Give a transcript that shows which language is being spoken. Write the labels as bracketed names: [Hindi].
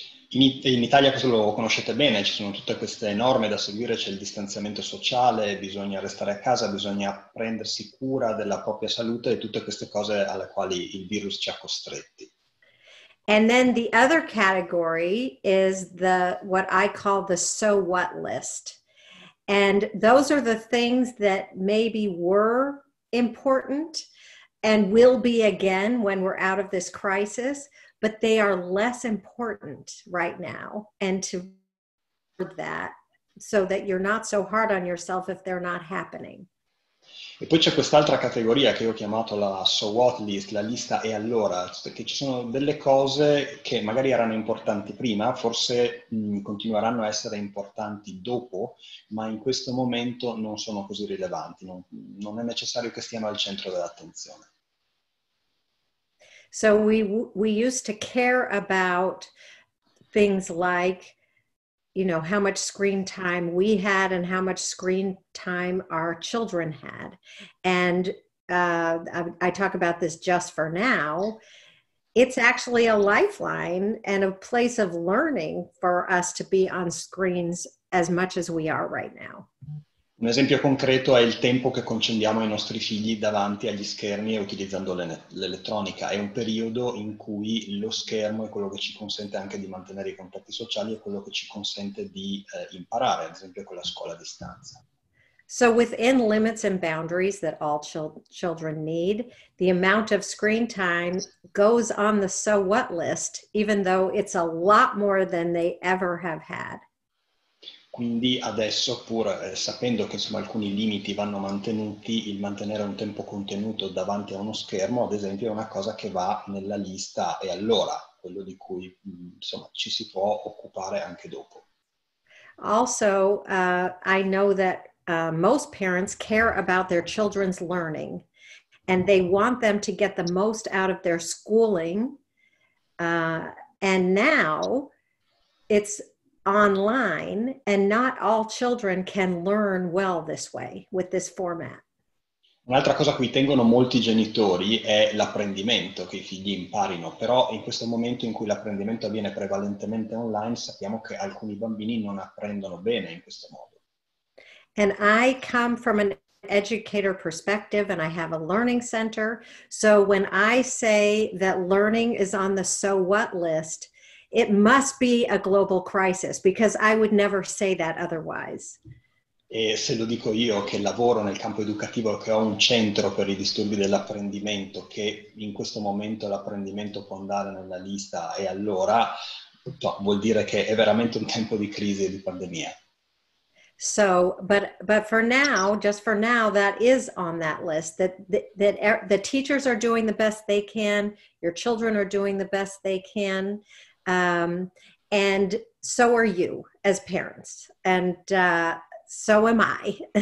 [Italian] In Italia questo lo conoscete bene, ci sono tutte queste norme da seguire, c'è il distanziamento sociale, bisogna restare a casa, bisogna prendersi cura della propria salute e tutte queste cose alle quali il virus ci ha costretti. [English] And then the other category is what I call the so what list. And those are the things that maybe were important and will be again when we're out of this crisis, but they are less important right now. And to that, so that you're not so hard on yourself if they're not happening. [Italian] E poi c'è quest'altra categoria che io ho chiamato la so what list, la lista e allora, perché ci sono delle cose che magari erano importanti prima, forse continueranno a essere importanti dopo, ma in questo momento non sono così rilevanti, non è necessario che stiano al centro dell'attenzione. [English] So we used to care about things like, you know, how much screen time we had and how much screen time our children had. And I talk about this just for now. It's actually a lifeline and a place of learning for us to be on screens as much as we are right now. [Italian] Un esempio concreto è il tempo che concediamo ai nostri figli davanti agli schermi e utilizzando l'elettronica. È un periodo in cui lo schermo è quello che ci consente anche di mantenere i contatti sociali e quello che ci consente di imparare, ad esempio con la scuola a distanza. [English] So within limits and boundaries that all children need, the amount of screen time goes on the so what list, even though it's a lot more than they ever have had. [Italian] Quindi adesso, pur sapendo che insomma, alcuni limiti vanno mantenuti, il mantenere un tempo contenuto davanti a uno schermo, ad esempio, è una cosa che va nella lista e allora, quello di cui insomma, ci si può occupare anche dopo. [English] Also, I know that most parents care about their children's learning and they want them to get the most out of their schooling. And now it's online and not all children can learn well this way with this format. [Italian] Un'altra cosa a cui tengono molti genitori è l'apprendimento, che i figli imparino, però in questo momento in cui l'apprendimento avviene prevalentemente online sappiamo che alcuni bambini non apprendono bene in questo modo. [English] And I come from an educator perspective and I have a learning center. So when I say that learning is on the so what list, it must be a global crisis because I would never say that otherwise. [Italian] E se lo dico io che lavoro nel campo educativo, che ho un centro per i disturbi dell'apprendimento, che in questo momento l'apprendimento può andare nella lista e allora vuol dire che è veramente un tempo di crisi e di pandemia. [English] So, but for now, just for now, that is on that list, that the teachers are doing the best they can, your children are doing the best they can, and so are you as parents, and so am I.